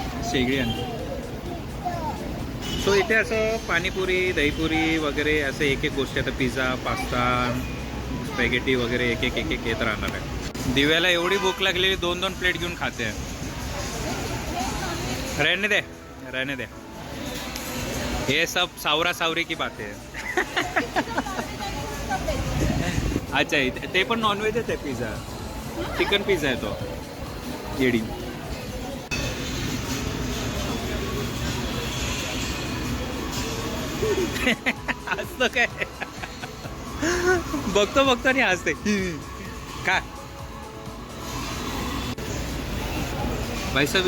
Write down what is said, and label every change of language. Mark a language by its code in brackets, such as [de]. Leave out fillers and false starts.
[mr] शेगडी आणतो. सो इथे असं पाणीपुरी, दहीपुरी वगैरे असं एक एक गोष्टी. आता पिझ्झा, पास्ता, स्पॅगेटी वगैरे एक एक एक एक येत राहणार आहे. दिव्याला एवढी भूक लागलेली 2-2 प्लेट घेऊन खाते. [hi] रहने दे, रहने दे. ये सब सावरा सावरी की बात है. [mr] अच्छा, ते पण नॉनव्हेजच आहे. पिझ्झा, चिकन पिझ्झा आहे तो. येडी. असतं काय बघतो आणि हसते का भाईसाहेब.